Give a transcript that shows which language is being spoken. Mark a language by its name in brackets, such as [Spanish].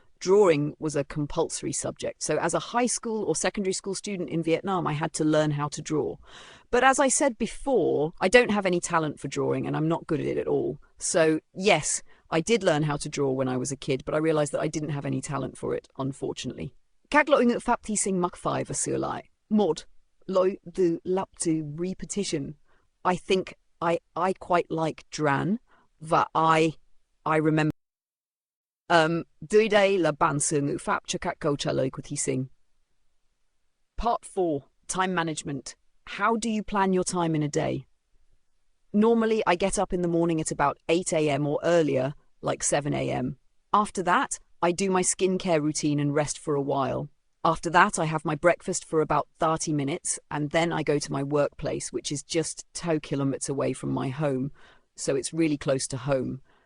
[English] Drawing was a compulsory subject. So as a high school or secondary school student in Vietnam, I had to learn how to draw. But as I said before, I don't have any talent for drawing and I'm not good at it at all. So yes, I did learn how to draw when I was a kid, but I realised that I didn't have any talent for it, unfortunately. [Vietnamese] Các lỗi ngữ pháp thí sinh mắc phải và sửa lại. 1. Lỗi từ lặp từ repetition. [English] I think I quite like Dran và I remember. [Vietnamese] Dưới đây là bản sửa ngữ pháp cho các câu trả lời của thí sinh. [English] Part 4. Time management. How do you plan your time in a day? Normally, I get up in the morning at about 8 a.m. or earlier, like 7 a.m. After that, I do my skincare routine and rest for a while. After that, I have my breakfast for about 30 minutes, and then I go to my workplace, which is just 2 kilometers away from my home, so it's really close to home.